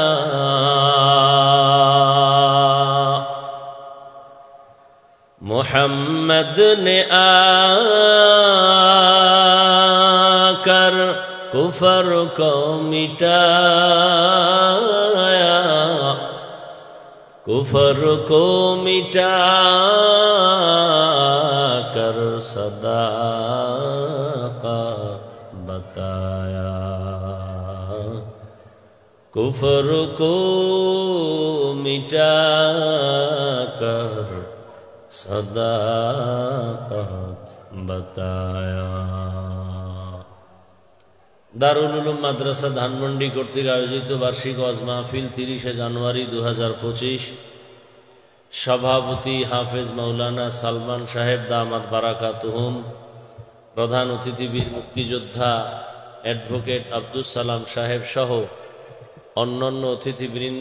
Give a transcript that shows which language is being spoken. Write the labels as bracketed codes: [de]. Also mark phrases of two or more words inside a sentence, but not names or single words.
[ur] محمد نے آ کر کفر کو مٹایا کفر کو مٹا کر صداقت بتایا کفر کو مٹا کر صداقت بتایا [bn] দারুল উলুম মাদ্রাসা ধানমন্ডি কর্তৃক আয়োজিত বার্ষিক ওয়াজ মাহফিল 30 জানুয়ারি 2025 সভাপতি হাফেজ মাওলানা সালমান সাহেব [ar] دامت بركاتهم [bn] প্রধান অতিথি বীর মুক্তিযোদ্ধা অ্যাডভোকেট আব্দুস সালাম সাহেব সহ অন্যান্য অতিথিবৃন্দ